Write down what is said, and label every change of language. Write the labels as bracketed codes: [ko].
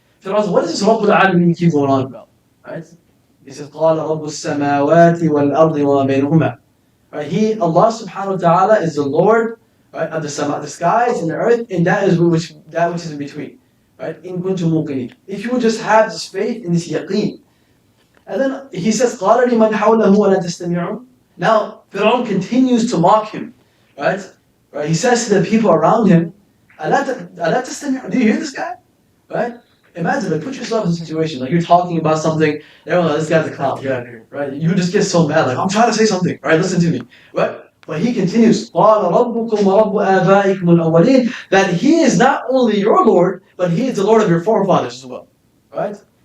[en] Fir'aun says, what is this Rabbul Alameen you keep going on about? Right? He says, [ar] قال رب السماوات والأرض وما بينهما. [en] Right? Allah subhanahu wa ta'ala is the Lord, right, of the skies and the earth, and that which is in between. Right? [ar] In kuntum muqinin. [en] If you would just have this faith in this yaqeen. And then he says, [ar] قال لمن حوله ولا تستمعون. [en] Now Fir'aun continues to mock him. Right? He says to the people around him, [ar] ألا تستمعون. [en] Do you hear this guy? Right? Imagine, like, put yourself in a situation, like you're talking about something, everyone, this guy's a clown, get out of here, right? You just get so mad, like, I'm trying to say something, right? Listen to me, right? But he continues, [ar] قَالَ رَبُّكُمْ وَرَبُّ آبَائِكُمُ الْأَوَّلِينَ, [en] that he is not only your Lord, but he is the Lord of your forefathers as well, right?